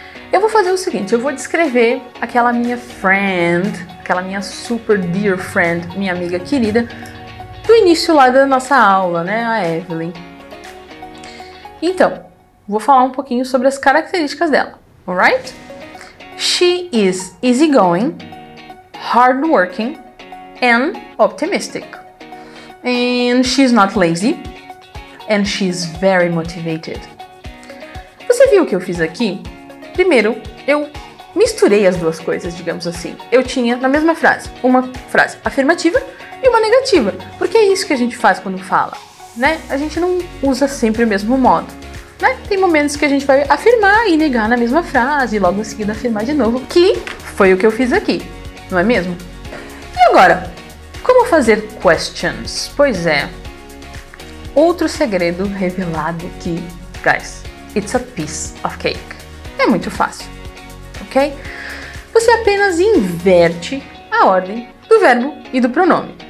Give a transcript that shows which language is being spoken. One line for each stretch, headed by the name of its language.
Portuguese: Eu vou fazer o seguinte, eu vou descrever aquela minha friend, aquela minha
English: super dear friend,
Portuguese: minha amiga querida, do início lá da nossa aula, né, a Evelyn. Então, vou falar um pouquinho sobre as características dela, alright?
English: She is easygoing, hardworking, and optimistic. And she's not lazy, and she's very motivated.
Portuguese: Você viu o que eu fiz aqui? Primeiro, eu misturei as duas coisas, digamos assim. Eu tinha na mesma frase, uma frase afirmativa e uma negativa, porque é isso que a gente faz quando fala, né? A gente não usa sempre o mesmo modo, né? Tem momentos que a gente vai afirmar e negar na mesma frase e logo em seguida afirmar de novo, que foi o que eu fiz aqui, não é mesmo? E agora, como fazer questions? Pois é, outro segredo revelado aqui, guys,
English: it's a piece of cake.
Portuguese: É muito fácil, ok? Você apenas inverte a ordem do verbo e do pronome.